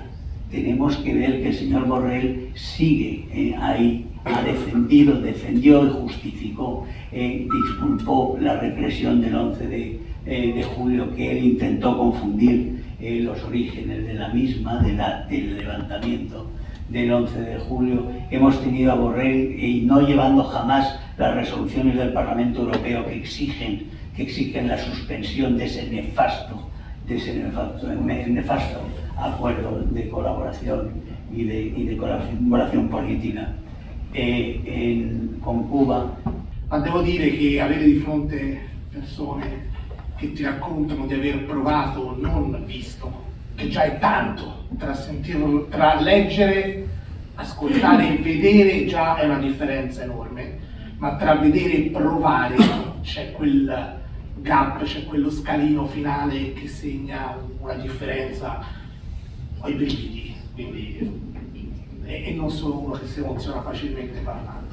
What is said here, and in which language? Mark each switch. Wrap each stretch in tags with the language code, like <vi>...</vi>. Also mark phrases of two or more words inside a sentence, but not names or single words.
<es>Tenemos que ver que el señor Borrell sigue ahí, defendió y justificó, disculpó la represión del 11 de julio, que él intentó confundir los orígenes de la misma, del levantamiento del 11 de julio. Hemos tenido a Borrell y no llevando jamás las resoluciones del Parlamento Europeo que exigen la suspensión de ese nefasto acuerdo de colaboración y de</es> <it>colaborazione politica</it> <es>con Cuba.</es> <it>Ma devo dire che avere di fronte persone che ti raccontano di aver provato, non visto, che già è tanto, tra leggere, ascoltare e vedere già è una differenza enorme, ma tra vedere e provare c'è quel gap, c'è quello scalino finale che segna una differenza ai brividi, quindi, e non sono uno che si emoziona facilmente parlando.</it>